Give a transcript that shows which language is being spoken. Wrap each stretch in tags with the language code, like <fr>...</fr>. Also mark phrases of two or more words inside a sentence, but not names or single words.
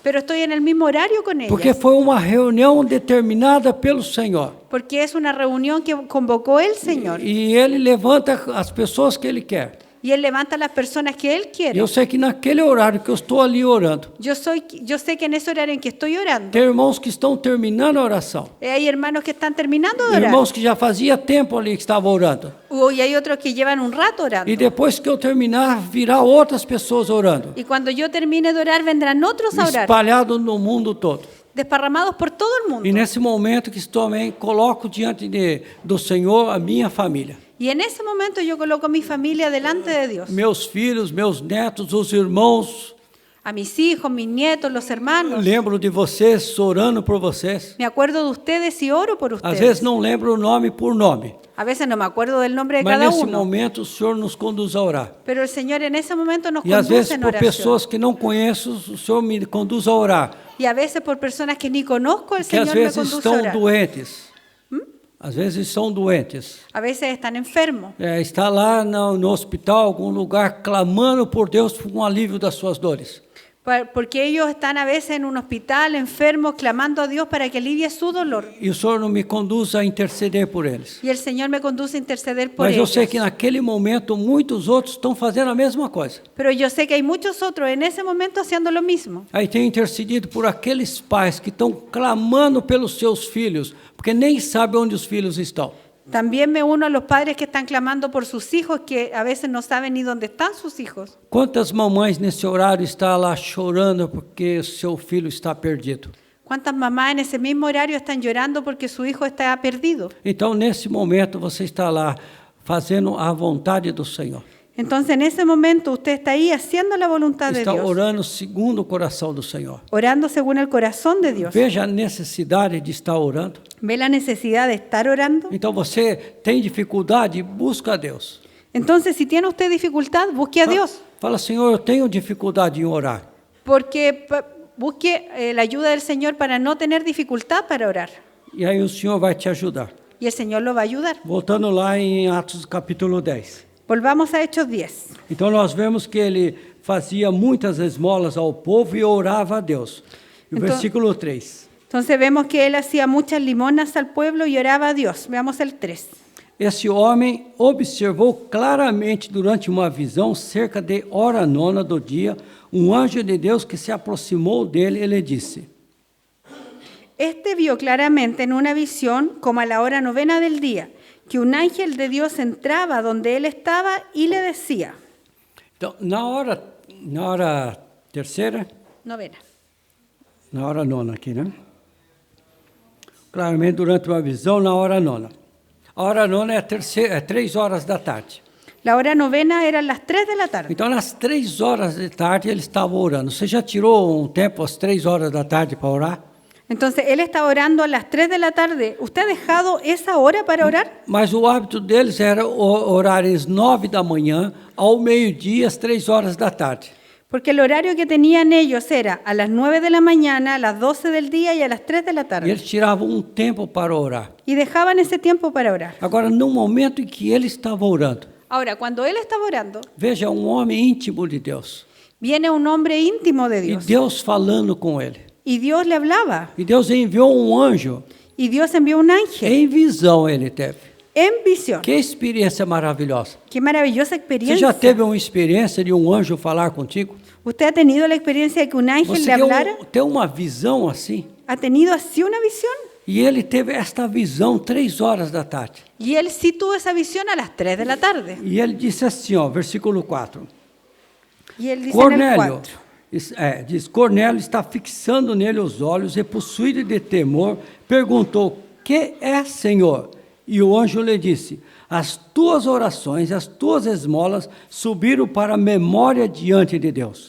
<es>pero estoy en el mismo horario con</es> <pt>Porque</pt> <es>ellas.</es> <pt>foi uma reunião determinada pelo Senhor.</pt> <es>Porque es una reunión que convocó el Señor.</es> <pt>E Ele levanta as pessoas que Ele quer.</pt> <es>Y Él levanta a las personas que Él</es> <pt>E</pt> <es>quiere.</es> <pt>eu sei que naquele horário que eu estou ali orando,</pt> <es>Yo sé que en ese horario en que estoy orando,</es> <pt>tem irmãos que estão terminando a oração.</pt> <es>hay hermanos que están terminando de orar.</es> <pt>Irmãos que já fazia tempo ali que estavam orando.</pt> <es>Y hay otros que llevan un rato orando.</es> <pt>E depois que eu terminar, virá outras pessoas orando.</pt> <es>Y cuando yo termine de orar, vendrán otros a orar,</es> <pt>Espalhados no mundo todo.</pt> <es>desparramados por todo el</es> <pt>E</pt> <es>mundo.</es> <pt>nesse momento que estou também, coloco diante do Senhor a minha família.</pt> <es>Y en ese momento yo coloco mi familia delante de Dios.</es> <pt>Meus filhos, meus netos, os irmãos.</pt> <es>A mis hijos, mis nietos, los hermanos.</es> <pt>Lembro de vocês, orando por vocês.</pt> <es>Me acuerdo de ustedes y oro por</es> <pt>Às</pt> <es>ustedes.</es> <pt>vezes não lembro o nome por nome.</pt> <es>A veces no me acuerdo del nombre de</es> <pt>Mas</pt> <es>cada</es> <pt>nesse</pt> <es>uno.</es> <pt>momento o Senhor nos conduz a orar.</pt> <es>Pero el Señor en ese momento nos</es> <pt>E às vezes</pt> <es>conduce en</es> <pt>por</pt> <es>oración.</es> <pt>pessoas que não conheço, o Senhor me conduz a orar.</pt> <es>Y a veces por personas que ni conozco, el</es> <pt>Que às</pt> <es>Señor me</es> <pt>vezes</pt> <es>conduce a</es> <pt>estão</pt> <es>orar.</es> <pt>doentes. Às vezes são doentes.</pt> <es>A veces están enfermos.</es> <pt>Está lá no hospital, algum lugar, clamando por Deus por um alívio das suas dores.</pt> <es>Porque ellos están a veces en un hospital, enfermos, clamando a Dios para que alivie su dolor.</es> <pt>E o Senhor não me conduz a interceder por eles.</pt> <es>Y el Señor me conduce a interceder por</es> <pt>Mas eu</pt> <es>ellos.</es> <pt>sei que naquele momento muitos outros estão fazendo a mesma coisa.</pt> <es>Pero yo sé que hay muchos otros en ese momento haciendo lo mismo.</es> <pt>Aí tem intercedido por aqueles pais que estão clamando pelos seus filhos, porque nem sabem onde os filhos estão.</pt> <es>También me uno a los padres que están clamando por sus hijos, que a veces no saben ni dónde están sus hijos.</es> <pt>Quantas mamães nesse horário estão lá chorando porque seu filho está perdido?</pt> <es>¿Cuántas mamás en ese mismo horario están llorando porque su hijo está perdido?</es> <pt>Então, nesse momento, você está lá fazendo a vontade do Senhor.</pt> <es>Entonces, en ese momento, usted está ahí haciendo la voluntad de</es> <pt>Está</pt> <es>Dios,</es> <pt>orando segundo o coração do Senhor.</pt> <es>orando según el corazón de Dios.</es> <pt>Veja a necessidade de estar orando.</pt> <es>¿Ve la necesidad de estar orando?</es> <pt>Então, você tem dificuldade, busca a Deus.</pt> <es>Entonces, si tiene usted dificultad, busque a Dios,</es> <pt>Fala, Senhor, eu tenho dificuldade em orar.</pt> <es>porque busque la ayuda del Señor para no tener dificultad para orar.</es> <pt>E aí o Senhor vai te ajudar.</pt> <es>Y el Señor lo va a ayudar.</es> <pt>Voltando lá em Atos capítulo 10.</pt> <es>Volvamos a Hechos 10.</es> <pt>Então nós vemos que ele fazia muitas esmolas ao povo e orava a Deus. E o Então- versículo 3.</pt> <es>Entonces vemos que él hacía muchas limonas al pueblo y oraba a Dios. Veamos el 3.</es> <pt>Esse homem observou claramente durante uma visão, cerca de hora nona do dia, um anjo de Deus que se aproximou dele e lhe disse:</pt> <es>Este vio claramente en una visión, como a la hora novena del día, que un ángel de Dios entraba donde él estaba y le decía,</es> <pt>Então, na hora terceira,</pt> <es>novena,</es> <pt>na hora nona aqui, né? Claramente durante uma visão, na hora nona. A hora nona é 3 horas da tarde.</pt> <es>La hora novena era las 3 de la tarde.</es> <pt>Então, às 3 horas da tarde, ele estava orando. Você já tirou um tempo às 3 horas da tarde para orar?</pt> <es>Entonces él estaba orando a las 3 de la tarde. ¿Usted ha dejado esa hora para orar?</es> <pt>Mas o hábito deles era orar às 9 da manhã, ao meio-dia, às 3 horas da tarde.</pt> <es>Porque el horario que tenían ellos era a las 9 de la mañana, a las 12 del día y a las 3 de la</es> <pt>E</pt> <es>tarde.</es> <pt>eles tiravam um tempo para orar.</pt> <es>Y dejaban ese tiempo para orar.</es> <pt>Agora, no momento em que ele estava orando,</pt> <es>Ahora, cuando él estaba orando,</es> <pt>veja, um homem íntimo de Deus.</pt> <es>viene un hombre íntimo de</es> <pt>E</pt> <es>Dios.</es> <pt>Deus falando com ele.</pt> <es>Y Dios le hablaba.</es> <pt>E Deus enviou um anjo.</pt> <es>Y Dios envió un ángel</es> <pt>Em visão ele teve.</pt> <es>en visión.</es> <pt>Que experiência maravilhosa.</pt> <es>Qué maravillosa</es> <pt>Você</pt> <es>experiencia.</es> <pt>já teve uma experiência de um anjo falar contigo?</pt> <es>¿Usted ha tenido la experiencia de que un ángel</es> <pt>Você</pt> <es>le hablara?</es> <pt>tem uma visão assim?</pt> <es>¿Ha tenido así una visión?</es> <pt>E ele teve esta visão 3 horas da tarde.</pt> <es>Y él sí tuvo esa visión a las 3 de la tarde.</es> <pt>E ele disse assim, ó, versículo 4.</pt> <es>Y él dice en el</es> <pt>Cornélio,</pt> <es>4.</es> <pt>diz, Cornélio está fixando nele os olhos e possuído de temor, perguntou, que é, Senhor? E o anjo lhe disse, as tuas orações, as tuas esmolas subiram para a memória diante de Deus.</pt>